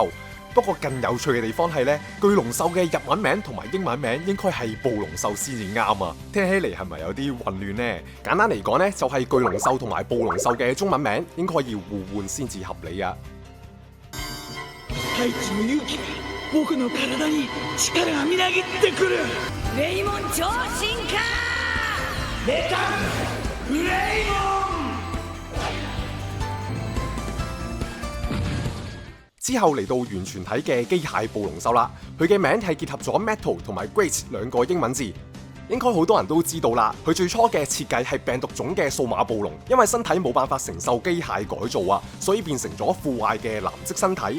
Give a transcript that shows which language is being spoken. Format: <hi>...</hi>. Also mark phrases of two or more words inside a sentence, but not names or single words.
<yue>不過更有趣嘅地方係呢，巨龍獸嘅日文名同埋英文名應該係暴龍獸先至啱啊！聽起嚟係咪有啲混亂呢？簡單嚟講呢，就係巨龍獸同埋暴龍獸嘅中文名應該要互換先至合理啊！</yue> <ja>太一の勇気が僕の體に力がみなぎってくる。レイモン超進化！レタンレイモン！</ja> <yue>之後嚟到完全體嘅機械暴龍獸啦，佢嘅名係結合咗 Metal 同埋 Great 兩個英文字，應該好多人都知道啦。佢最初嘅設計係病毒種嘅數碼暴龍，因為身體冇辦法承受機械改造啊，所以變成咗腐壞嘅藍色身體。</yue>